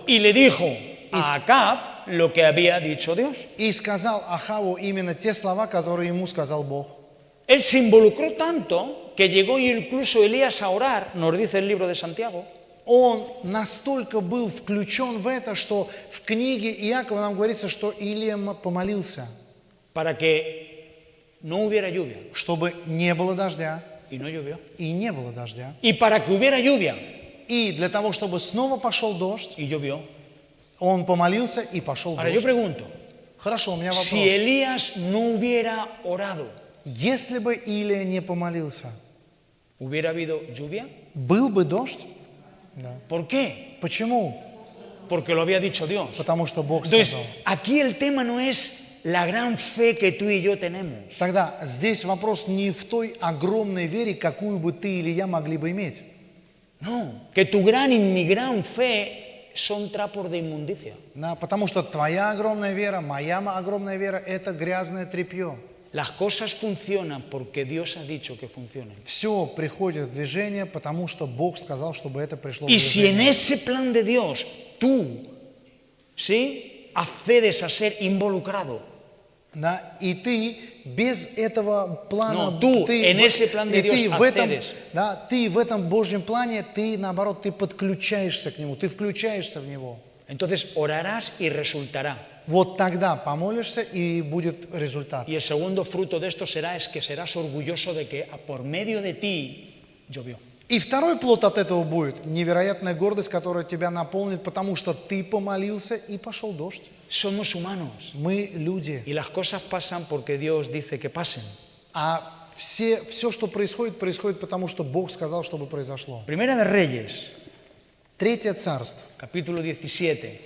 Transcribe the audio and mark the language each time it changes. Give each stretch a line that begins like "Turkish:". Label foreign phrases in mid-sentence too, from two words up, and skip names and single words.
Spanish: y le dijo a Acab lo que había dicho Dios.
Russian: И сказал Ахаву именно те слова, которые ему сказал Бог.
Spanish: Él se involucró tanto que llegó incluso Elías a orar, nos dice el libro de Santiago.
Russian: Он настолько был включен в это, что в книге Иакова нам говорится, что Илия помолился,
Spanish: Para que no hubiera lluvia.
Russian: чтобы не было дождя,
Spanish: Y no llovió.
Russian: и не было дождя.
Spanish: Y para que hubiera lluvia.
Russian: И для того, чтобы снова пошел дождь,
Spanish: Y llovió.
Russian: он помолился и пошел
Spanish: Ahora yo
Russian: дождь.
Spanish: pregunto,
Russian: Хорошо, у меня вопрос.
Spanish: si Elías no hubiera orado,
Russian: Если бы Илия не помолился,
Spanish: ¿hubiera habido lluvia?
Russian: был бы дождь? Да.
Spanish: ¿Por qué?
Russian: Почему?
Spanish: Porque lo había dicho Dios.
Russian: Потому что Бог
Spanish: Entonces,
Russian: сказал.
Spanish: aquí el tema no es la gran fe que tú y yo tenemos.
Russian: Тогда здесь вопрос не в той огромной вере, какую бы ты или я могли бы иметь.
Spanish: No, que tu gran y mi gran fe son trapos de inmundicia.
Russian: Да, потому что твоя огромная вера, моя огромная вера – это грязное тряпье.
Spanish: Las cosas funcionan porque Dios ha dicho que funcionen.
Russian: Все приходит в движение, потому что Бог сказал, чтобы это пришло в
Spanish: Y si en
Russian: движение.
Spanish: ese plan de Dios tú, ¿sí?, accedes a ser involucrado,
Russian: Да, и ты без этого плана,
Spanish: No, tú en ese plan de
Russian: и ты
Spanish: Dios
Russian: в этом,
Spanish: accedes.
Russian: да, ты в этом Божьем плане, ты наоборот, ты подключаешься к Нему, ты включаешься в Него.
Spanish: entonces orarás y resultará.
Russian: Вот тогда помолишься, и будет результат.
Spanish: Y el segundo fruto de esto es que serás orgulloso de que por medio de ti llovió.
Russian: И второй плод от этого будет невероятная гордость, которая тебя наполнит, потому что ты помолился, и пошел дождь.
Spanish: Somos humanos
Russian: Мы люди.
Spanish: y las cosas pasan porque Dios dice que pasen.
Russian: А все, что происходит, происходит потому, что Бог сказал, чтобы произошло.
Spanish: Primera de Reyes,
Russian: Третье царство,
Spanish: capítulo 17.